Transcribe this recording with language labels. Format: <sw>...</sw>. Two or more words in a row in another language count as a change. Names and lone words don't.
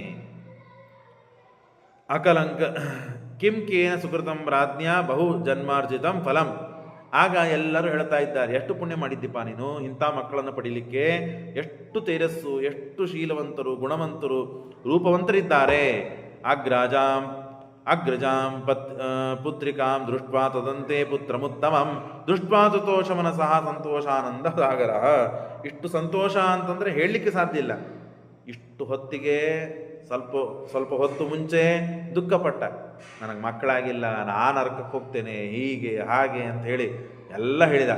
<sa>ಅಕಲಂಕ ಕಿಂ ಕೇನ ಸುಕೃತಂ ರಾಜ್ಞ ಬಹು ಜನ್ಮಾರ್ಜಿತಂ ಫಲಂ.</sa> <kn>ಆಗ ಎಲ್ಲರೂ ಹೇಳ್ತಾ ಇದ್ದಾರೆ, ಎಷ್ಟು ಪುಣ್ಯ ಮಾಡಿದ್ದೀಪ ನೀನು ಇಂಥ ಮಕ್ಕಳನ್ನು ಪಡೀಲಿಕ್ಕೆ. ಎಷ್ಟು ತೇಜಸ್ಸು, ಎಷ್ಟು ಶೀಲವಂತರು, ಗುಣವಂತರು, ರೂಪವಂತರಿದ್ದಾರೆ.</kn> <sa>ಅಗ್ರಜಾಂ ಪುತ್ರಿಕಾಂ ದೃಷ್ಟ್ವಾ ತದಂತೆ ಪುತ್ರಮುತ್ತಮಂ ದೃಷ್ಟ್ವಾ ತುತೋಷ ಮನಸಃ ಸಂತೋಷಾನಂದ ಸಾಗರ.</sa> <kn>ಇಷ್ಟು ಸಂತೋಷ ಅಂತಂದರೆ ಹೇಳಲಿಕ್ಕೆ ಸಾಧ್ಯ ಇಲ್ಲ. ಇಷ್ಟು ಹೊತ್ತಿಗೆ ಸ್ವಲ್ಪ ಹೊತ್ತು ಮುಂಚೆ ದುಃಖಪಟ್ಟ, ನನಗೆ ಮಕ್ಕಳಾಗಿಲ್ಲ, ನಾನು ನರಕಕ್ಕೆ ಹೋಗ್ತೇನೆ, ಹೀಗೆ ಹಾಗೆ ಅಂತ ಹೇಳಿ ಎಲ್ಲ ಹೇಳಿದ.</kn>